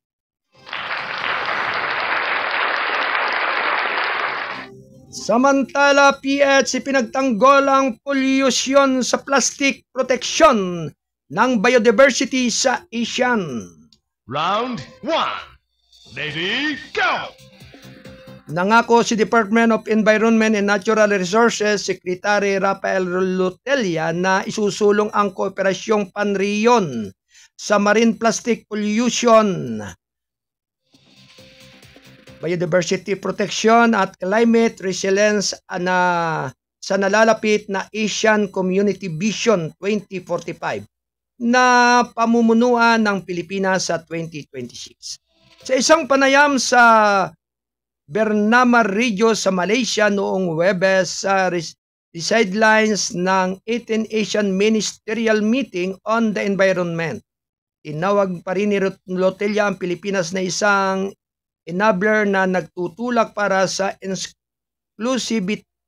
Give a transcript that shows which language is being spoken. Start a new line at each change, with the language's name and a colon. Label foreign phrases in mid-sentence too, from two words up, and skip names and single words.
Filipino: Samantala, PH pinagtanggol ang polusyon sa
English: plastic protection
Filipino: ng biodiversity sa ASEAN.
English: Round 1. Ready, go!
Filipino: Nangako si Department of Environment and Natural Resources Secretary Rafael Lutella na isusulong ang kooperasyong panriyon sa
English: marine plastic pollution, biodiversity protection
Filipino: at
English: climate resilience
Filipino: sa nalalapit na Asian Community Vision 2045 na pamumunuan ng Pilipinas sa 2026. Sa isang panayam sa Bernama Regio sa Malaysia noong Webes sa sidelines ng 18th Asian Ministerial Meeting on the Environment, tinawag pa rin ni Lutella ang Pilipinas na isang enabler na nagtutulak para sa inclusivity